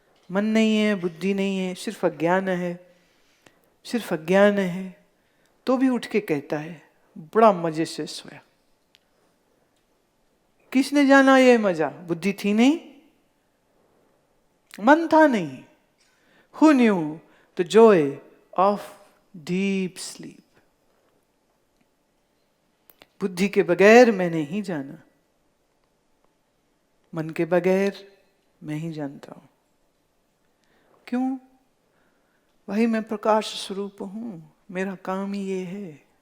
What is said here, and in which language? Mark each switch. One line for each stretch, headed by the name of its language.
Hindi: मन नहीं है, बुद्धि नहीं है, सिर्फ अज्ञान है, सिर्फ अज्ञान है, तो भी उठ के कहता है बड़ा मजे से सोया। किसने जाना ये मजा? बुद्धि थी नहीं, मन था नहीं।
English: Who knew the joy of deep sleep?
Hindi: बुद्धि के बगैर मैं नहीं जाना, मन के बगैर मैं ही जानता हूं। क्यों? वही मैं प्रकाश स्वरूप हूं, मेरा काम ही ये है।